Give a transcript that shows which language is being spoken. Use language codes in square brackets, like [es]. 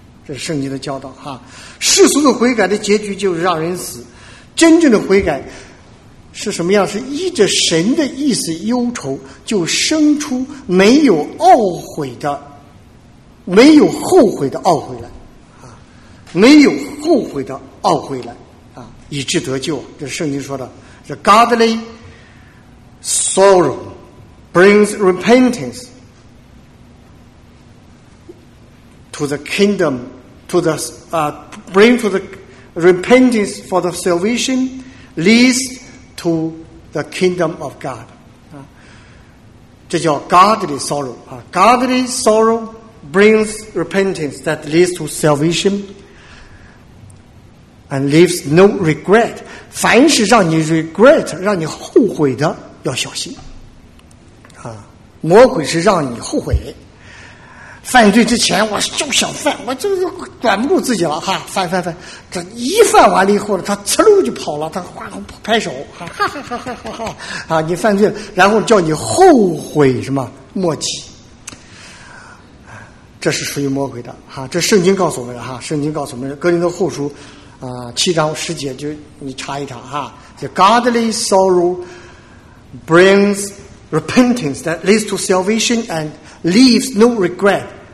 [zh] 这是圣经的教导哈。世俗的悔改的结局就是让人死，真正的悔改是什么样？是依着神的意思忧愁，就生出没有懊悔的、没有后悔的懊悔来啊，没有后悔的懊悔来啊，以致得救。这是圣经说的。 [en] The godly sorrow brings repentance to the kingdom, repentance for the salvation leads to the kingdom of God. [zh] 这叫 [en] godly sorrow. Godly sorrow brings repentance that leads to salvation and leaves no regret. [zh] 凡是让你 [en] regret [zh] 让你后悔的要小心啊！魔鬼是让你后悔，犯罪之前我就想犯，我就管不住自己了哈，犯这一犯完了以后呢，他呲溜就跑了，他哗拍手哈哈哈哈哈哈啊！你犯罪了，然后叫你后悔什么莫及，这是属于魔鬼的哈。这圣经告诉我们的哈，圣经告诉我们的哥林多后书7章10节，就你查一查哈。 [en] The godly sorrow brings repentance that leads to salvation and leaves no regret.